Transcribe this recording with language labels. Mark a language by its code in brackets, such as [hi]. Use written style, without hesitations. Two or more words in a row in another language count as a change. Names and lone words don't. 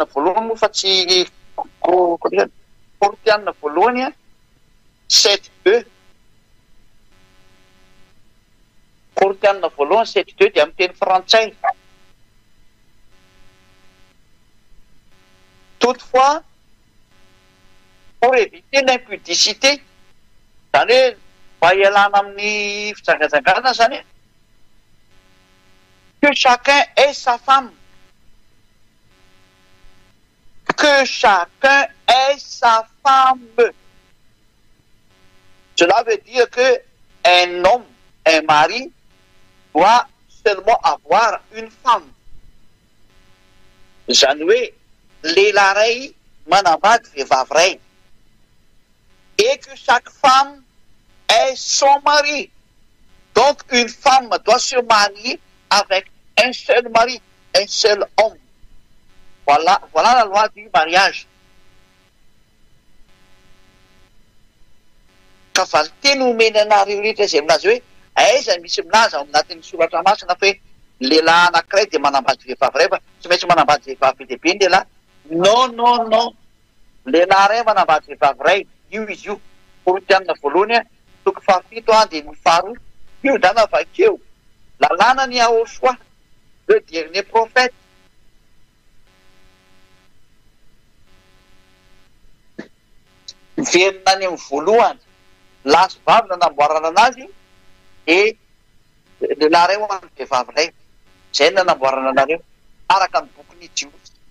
[mg] voalohany moa fa tsy Koritianina voalohany 7:2 Koritianina voalohany 7:2 dia amin'ny teny frantsay [fr] toutefois pour éviter l'impudicité [mg] zany hoe mba hialana amin'ny fijangajangana zany [fr] que chacun ait sa femme que chacun ait sa femme Cela veut dire qu'un homme, un mari, doit seulement avoir une femme. [mg] Zany hoe lehilahy ray manambady vehivavy ray. [fr] Et que chaque femme ait son mari. Donc une femme doit se marier avec un seul mari, un seul homme. Voilà la loi du mariage. [mg] Ka valy teny omeny anareo rehetra izay minazy hoe aiza misy milaza ao anatin'ny soratra masina fa hoe lehilahy anankiray dia manambady vehivavy ray fa tsy maintsy manambady vehivavy lehibe ny lehilahy. Non. Lehilahy ray manambady vehivavy ray. Io izy io. Korinthianina voalohany toko 7 dia 2. Io zany avakeo. Lalàna ny Yahoshua, [fr] le dernier prophète. [mg] Verina any amin'ny voalohany lahy sy vavy nanamboarana anazy dia lehilahy ray ho an'ny vehivavy ray. Izay nanamboarana anareo araka ny bokin'ny Jiosy.